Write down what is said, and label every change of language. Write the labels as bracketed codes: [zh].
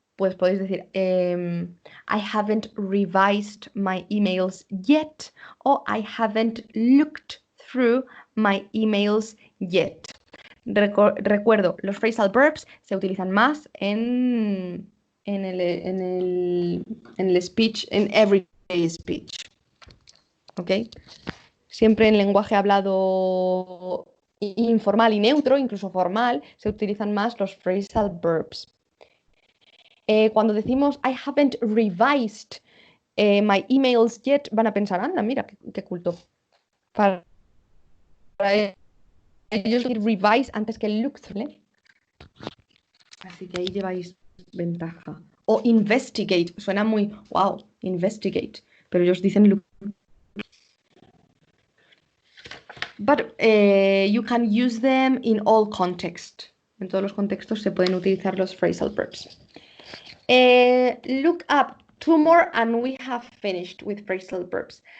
[es] Pues podéis decir, [en] I haven't revised my emails yet, o I haven't looked through my emails yet. [es] Recuerdo, los phrasal verbs se utilizan más en el speech, en everyday speech. ¿Ok? Siempre en lenguaje hablado informal y neutro, incluso formal, se utilizan más los phrasal verbs. Cuando decimos [en] I haven't revised my emails yet, [es] van a pensar, anda, mira, qué culto. Para ellos revise antes que look through, ¿eh? Así que ahí lleváis ventaja. O investigate, suena muy, wow, investigate, pero ellos dicen look. [en] But you can use them in all contexts. [es] En todos los contextos se pueden utilizar los phrasal verbs. [en] Look up. Two more and we have finished with phrasal verbs.